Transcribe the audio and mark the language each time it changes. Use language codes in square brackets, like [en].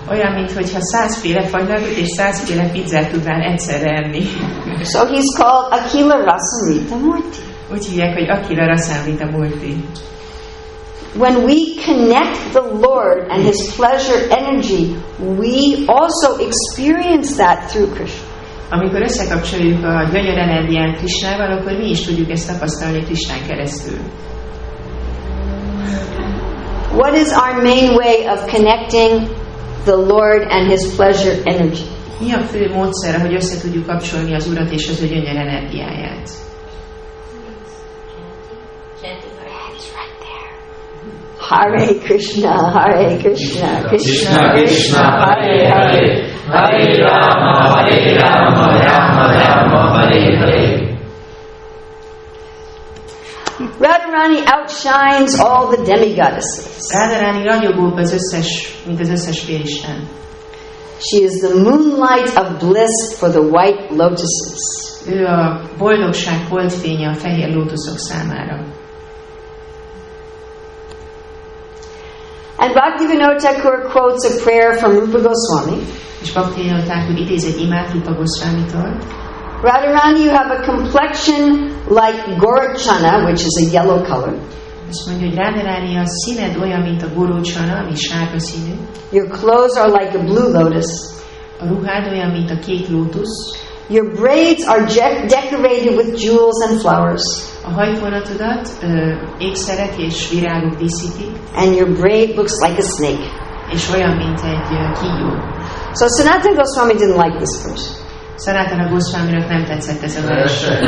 [hu] Olyan, mintha 100 féle fagylaltot és 100 féle pizzát tudnál egyszerre enni. [en] so he's called Akila Rasamrita Murti. [hu] Úgy hívják, hogy Akila Rasamrita Murti. [en] When we connect the Lord and His pleasure energy, we also experience that through Krishna. [hu] Amikor összekapcsoljuk a gyönyör energiát Krishnával, akkor mi is tudjuk ezt tapasztalni Krishnán keresztül. [en] What is our main way of connecting the Lord and His pleasure energy? [hu] Mi a fő módszer, hogy össze tudjuk kapcsolni az Urat és az ő gyönyör energiáját? [sa] Hare Krishna, Hare Krishna, Krishna Krishna, Hare Hare, Hare Rama, Rama Rama, Hare Hare. [en] Radharani outshines all the demigoddesses. [hu] Radharani ragyogóbb mint az összes félisten. [en] She is the moonlight of bliss for the white lotuses. [hu] Ő a boldogság holdfénye a fehér lótuszok számára. [en] And Bhaktivinoda Thakur quotes a prayer from Rupa Goswami. [hu] És Bhaktivinoda Thakur idéz egy imát Rupa Goswamitól. [en] Radharani, you have a complexion like Gorachana, which is a yellow color. [hu] Azt mondja, hogy Radharani, a színed olyan, mint a gorócsana, ami sárga színű. [en] Your clothes are like a blue lotus. [hu] A ruhád olyan, mint a kék lótusz. [en] Your braids are decorated with jewels and flowers. [hu] A hajfonatodat ékszerek és virágok díszítik. [en] And your braid looks like a snake. [hu] És olyan, mint egy kígyó. [en] So Sanatana Goswami didn't like this verse. [hu] Sanatana Goswaminak nem tetszett ez a vers.